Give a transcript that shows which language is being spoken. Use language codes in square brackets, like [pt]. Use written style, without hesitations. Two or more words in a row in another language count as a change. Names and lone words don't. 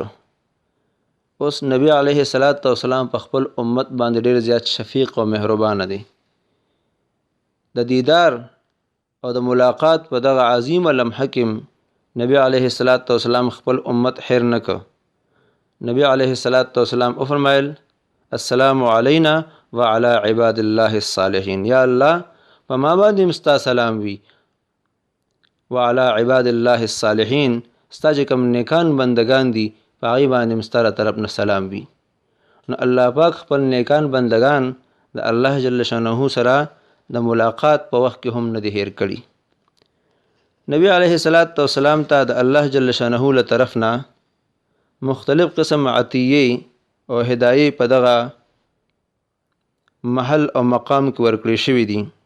[ps] اوس نبی [ar] علیه السلام [ps] په خپل امت باندې ډیر زیات شفیق او مهربان دی. د دیدار او د ملاقات په دغه عظیمه لمحه کې نبی [ar] علیه السلام [ps] خپل امت حیر نه که. نبی [ar] علیه السلام [ps] وفرمایل [ar] السلام علینا وعلى عباد الله الصالحین، [ps] یا الله په ما باندې مستا سلام وي، [ar] وعلى عباد الله الصالحین، [ps] ستا چې کوم نیکان بندگان دي په هغې باندې مستا له طرف نه سلام وي. نو الله پاک خپل نیکان بندگان د الله [ar] جل شانه [ps] سره د ملاقات په وخت کې هم نه دي هیر کړي. نبی [ar] علیه السلام [ps] ته د الله [ar] جل شانه [ps] له طرف نه مختلف قسم عطیې او هدایې په دغه محل او مقام کې ورکړې شوي دي.